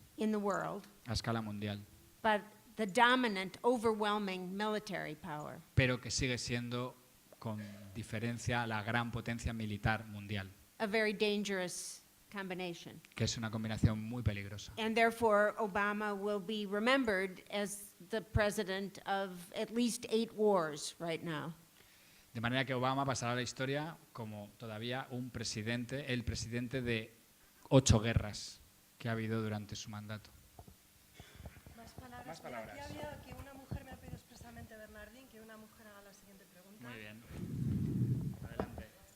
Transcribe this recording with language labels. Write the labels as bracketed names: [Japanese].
[English] in the world, [Spanish] a escala mundial, [English] but the dominant, overwhelming military power. [Spanish] pero que sigue siendo, con diferencia, la gran potencia militar mundial. [English] A very dangerous combination. [Spanish] que es una combinación muy peligrosa. [English] And therefore, Obama will be remembered as the president of at least 8 wars right now. [Spanish] De manera que Obama pasará a la historia como todavía el presidente de 8 guerras que ha habido durante su mandato. Más palabras. Aquí había que una mujer me ha pedido expresamente, Bernardín, que una mujer haga la siguiente pregunta. Muy bien. Adelante.